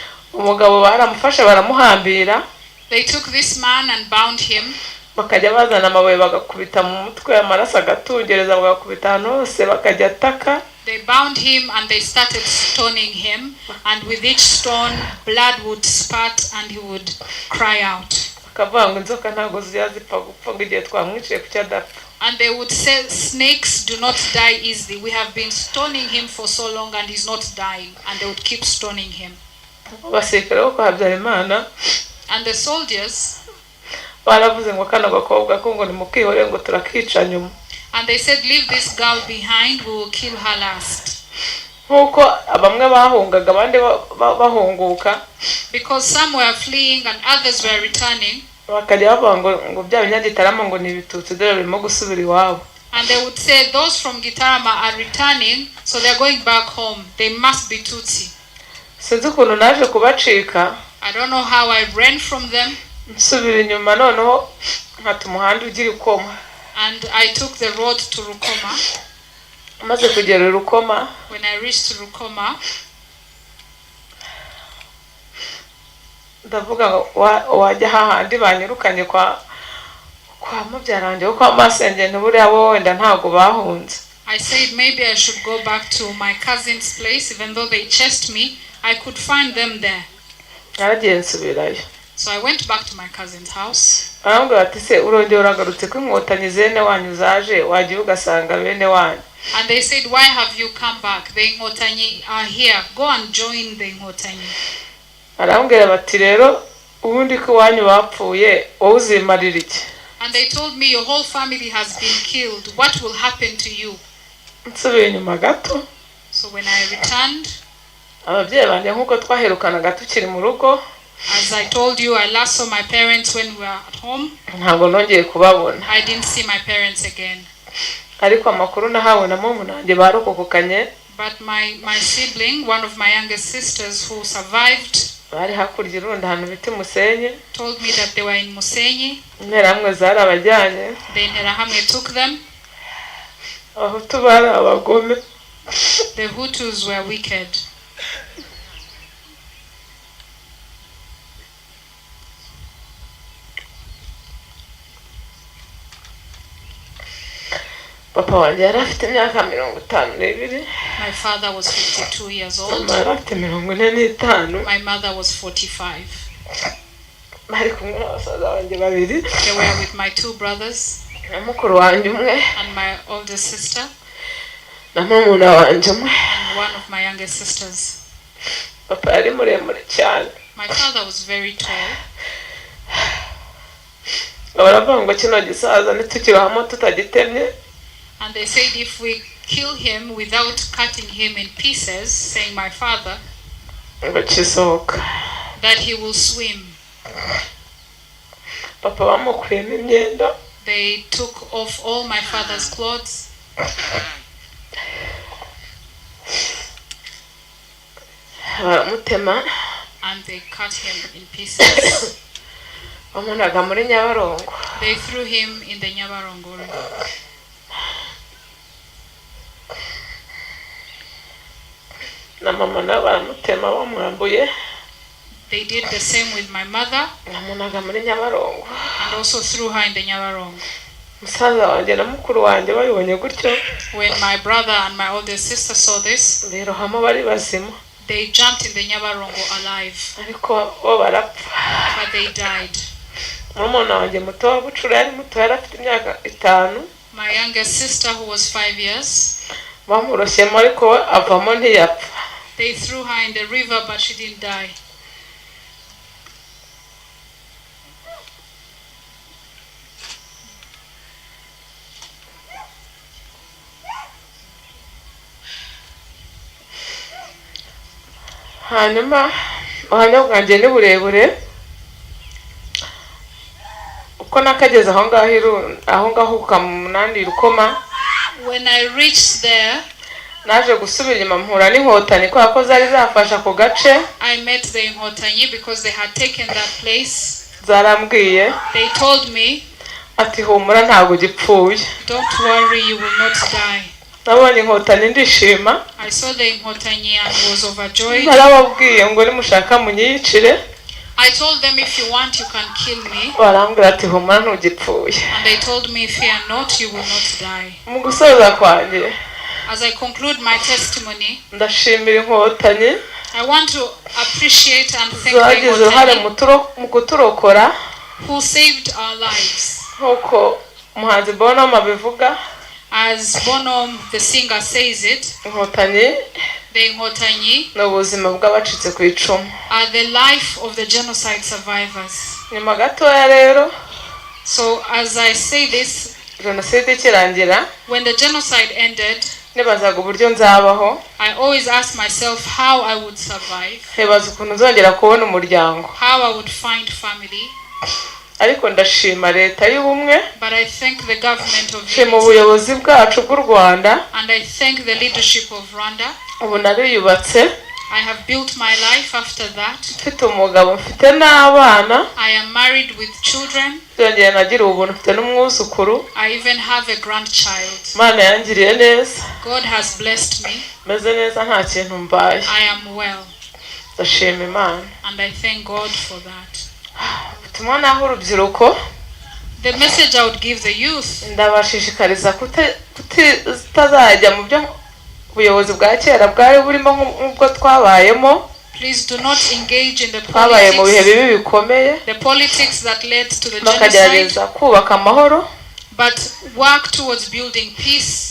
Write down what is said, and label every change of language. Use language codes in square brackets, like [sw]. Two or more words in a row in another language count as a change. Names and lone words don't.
[rw] umugabo baramufashe baramuhambira. [en] They took this man and bound him. [rw] Bakajya bazana amabuye bagakubita mu mutwe, amaraso agatungereza bagakubita ahantu hose, bakajya ataka. [en] They bound him and they started stoning him, and with each stone blood would spurt and he would cry out. [rw] Bakavuga ngo inzoka ntabwo zipfa gupfa ngo igihe twamwiciye ku cyadapfa. [en] And they would say, snakes do not die easily. We have been stoning him for so long and he's not dying. And they would keep stoning him. [rw] Abasirikare bo kwa Habyarimana [en] And the soldiers, [rw] baravuze ngo kana gakobwa ko ngo nimukihore ngo turakica nyuma. [en] and they said, leave this girl behind, we will kill her last. [rw] Nkuko bamwe bahungaga abandi bahunguka. [en] Because some were fleeing and others were returning. [rw] Bakajya bavuga ngo bya binyagitarama ngo ni ibitutsi dore birimo gusubira iwabo. [en] And they would say, those from Gitarama are returning, so they're going back home. They must be Tutsi. [rw] Sinzi ukuntu naje kubacika. [en] I don't know how I ran from them. [rw] Nsubira inyuma noneho nkata umuhanda ugira Rukoma. [en] And I took the road to Rukoma. [rw] Maze kugera Rukoma. [en] When I reached Rukoma, [rw] ndavuga wajya hahandi banyirukanye kwa mubyaranje kwa masenge ntuburiya bo wenda ntago bahunze. [en] I said maybe I should go back to my cousin's place, even though they chased me, I could find them there. [rw] Naragiye nsubirayo. [en] So I went back to my cousin's house. [rw] Arambwira ati se urongera uragarutse ko inkotanyi zene wanyu zaje wagiye ugasanga bene wanyu. [en] And they said, why have you come back? The Ingotanyi are here. Go and join the Ingotanyi. [rw] Arambwira bati rero ubundi ko wanyu bapfuye wowe uzimarira iki? [en] And they told me your whole family has been killed. What will happen to you? [rw] Nsubiye inyuma gato. [en] So when I returned, [rw] ababyeyi banje nkuko twaherukanaga tukiri mu rugo. [en] As I told you, I last saw my parents when we were at home. [rw] Ntabwo nongeye kubabona. [en] I didn't see my parents again. [rw] Ariko amakuru nahawe na mumu nanjye barokokanye. [en] But my sibling, one of my youngest sisters who survived, [rw] bari hakurya irundi ahantu bita Musenyi, [en] told me that they were in Musenyi. [rw] Interahamwe zarabajyanye. [en] The Interahamwe took them. [rw] Abahutu bari abagome. [en] The Hutus were wicked. [rw] Papa wanjye yari afite imyaka 52. [en] My father was 52 years old. [rw] Mama yari afite 45. [en] My mother was 45. [rw] Bari kumwe n'abasaza banjye babiri. [en] They were with my two brothers. [rw] Na mukuru wanjye umwe. [en] And my older sister. [rw] Na murumuna wanjye umwe. [en] And one of my youngest sisters. [rw] Papa yari muremure cyane. [en] My father was very tall. [rw] Baravuga ngo kino gisaza nitukibahamo tutagitemye. [en] And they said if we kill him without cutting him in pieces, saying my father, that he will swim. [rw] Papa bamukuyemo imyenda. [en] They took off all my father's clothes. [rw] Baramutema. [en] And they cut him in pieces. [rw] Bamunaga muri Nyabarongo. [en] They threw him in the Nyabarongo river. [rw] Na mama na baramutema bamwambuye. [en] They did the same with my mother. [rw] Namunaga muri Nyabarongo. [en] And also threw her in the Nyabarongo. [rw] Musaza wanjye na mukuru wanjye babibonye gutyo. [en] When my brother and my older sister saw this, [rw] birohamo bari bazima. [en] They jumped in the Nyabarongo alive. [rw] Ariko bo barapfa. [en] But they died. [rw] Murumuna wanjye muto wa Bucura yari muto yari afite imyaka 5. [en] My youngest sister who was 5 years. [rw] Bamuroshyemo ariko avamo ntiyapfa. [en] They threw her in the river but she didn't die. [rw] Hanyuma ubuhamya bwanjye ni burebure uko nakageze aho ngaho ukamunandi Rukoma. [en] When I reached there, [rw] naje gusubira inyuma mpura n'inkotanyi kwa ko zari zafasha ku gace. [en] I met the Inkotanyi because they had taken that place. [rw] Zarambwiye. [en] They told me, [rw] ati humura ntago gipfuye. [en] don't worry, you will not die. [rw] nabonye inkotanyi ndishima. [en] I saw the Inkotanyi and was overjoyed. [rw] Narababwiye ngo nimushaka munyicire. [en] I told them, if you want, you can kill me. [rw] Barambwira ati humura ntugipfuye. [en] And they told me, fear not, you will not die. [rw] Mu gusoza kwanjye, [en] as I conclude my testimony, [rw] ndashimira inkotanyi [en] I want to appreciate and thank the Inkotanyi who saved our lives. [rw] Nkuko umuhanzi Bonhomme abivuga, [en] as Bonhomme the singer says it, Inkotanyi the Inkotanyi [rw] n'ubuzima bw'abacitse ku icumu, [en] are the life of the genocide survivors. [rw] Nyuma gatoya rero, [en] so as I say this, [rw] jenoside ikirangira, [en] when the genocide ended, [rw] nibazaga uburyo nzabaho. [en] I always ask myself how I would survive, [rw] nkibaza ukuntu nzongera kubona umuryango, [en] how I would find family. [rw] Ariko ndashima leta y'ubumwe, [en] but I thank the government of [rw] nshima ubuyobozi bwacu bw'u Rwanda, [en] and I thank the leadership of Rwanda. [rw] Ubu nariyubatse, [en] I have built my life after that. [rw] Mfite umugabo, mfite n'abana. [en] I am married with children. [rw] Byongeye nagira ubuntu, mfite n'umwuzukuru. [en] I even have a grandchild. [rw] Mana yangiriye neza. [en] God has blessed me. [rw] Meze neza nta kintu mbaye. [en] I am well. [rw] Ndashima Imana. [en] And I thank God for that. [rw] Ubutumwa naho urubyiruko, [en] the message I would give the youth, [rw] ndabashishikariza kutazajya mu byo ubuyobozi bwa kera bwari burimo nk'ubwo twabayemo. [en] Please do not engage in the politics that led to the genocide, [rw] kubaka amahoro, [en] but work towards building peace